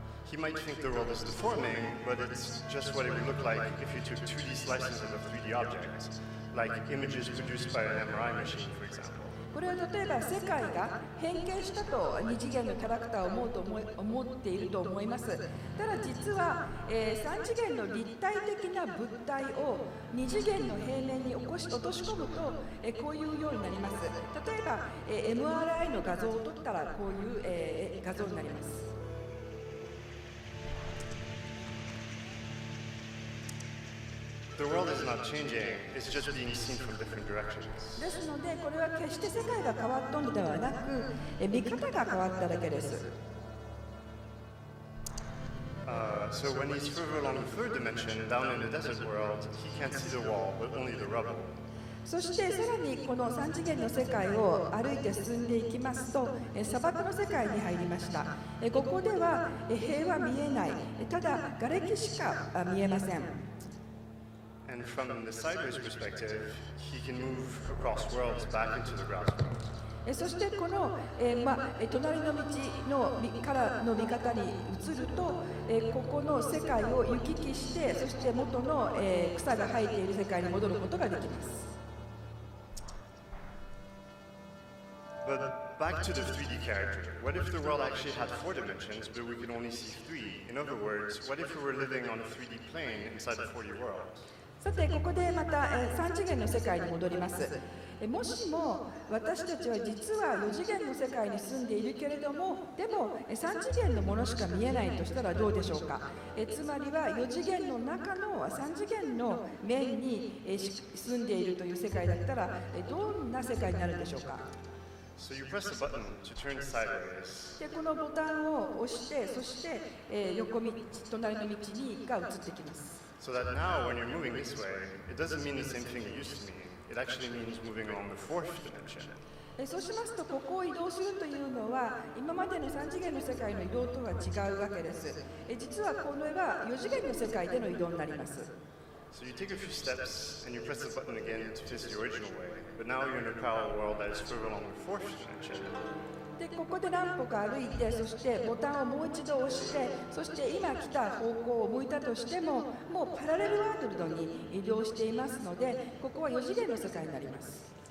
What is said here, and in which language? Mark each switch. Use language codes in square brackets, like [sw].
[en] He might think the world is deforming, but it's just what it would look like if you took 2D slices of a 3D object, like images produced by an MRI machine, for example. [ja] これは例えば世界が変形したと2次元のキャラクターを思っていると思います。ただ実は、3次元の立体的な物体を2次元の平面に落とし込むと、こういうようになります。例えば、MRI の画像を撮ったらこういう、画像になります。 [en] The world is not changing, it's just being seen from different directions. [ja] ですので、これは決して世界が変わったのではなく、見方が変わっただけです。 [en] So when he's further along the third dimension, down in the desert world, he can't see the wall, but only the rubble. [ja] そしてさらにこの3次元の世界を歩いて進んでいきますと、砂漠の世界に入りました。ここでは塀は見えない。ただ瓦礫しか見えません。 [en] And from the sideways perspective, he can move across worlds back into the grass world. [ja] そしてこの、隣の道からの見方に移ると、ここの世界を行き来して、そして元の、草が生えている世界に戻ることができます。 [en] But back to the 3D character. What if the world actually had 4 dimensions, but we could only see 3? In other words, what if we were living on a 3D plane inside a 4D world? [ja] さて、ここでまた3次元の世界に戻ります。もしも私たちは実は4次元の世界に住んでいるけれども、でも3次元のものしか見えないとしたらどうでしょうか。つまりは4次元の中の3次元の面に住んでいるという世界だったらどんな世界になるでしょうか。 [en] So you press the button to turn sideways. [ja] で、このボタンを押して、そして横道、隣の道にが移ってきます。 [en] So that now when you're moving this way, it doesn't mean the same thing it used to mean. It actually means moving along the 4th dimension. [ja] そうしますと、ここを移動するというのは、今までの3次元の世界の移動とは違うわけです。実はこれは4次元の世界での移動になります。 [en] So you take a few steps and you press the button again to face the original way, but now you're in a parallel world that is further along the 4th dimension. [ja] で、ここで何歩か歩いて、そしてボタンをもう一度押して、そして今来た方向を向いたとしても、もうパラレルワールドに移動していますので、ここは4次元の世界になります。